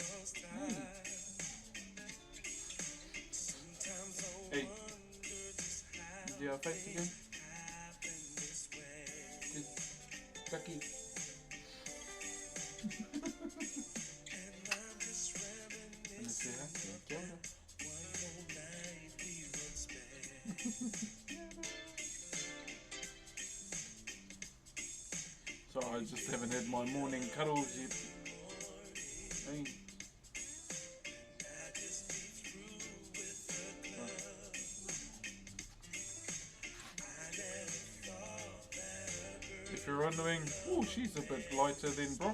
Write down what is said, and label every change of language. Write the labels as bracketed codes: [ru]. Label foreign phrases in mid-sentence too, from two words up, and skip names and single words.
[en] Hey. You do our face again? Good. Ducky. And say hi. [mi] Kia ora. [en] So I just haven't had my morning cuddles yet. Hey. If you're wondering, oh, she's a bit lighter than Brox.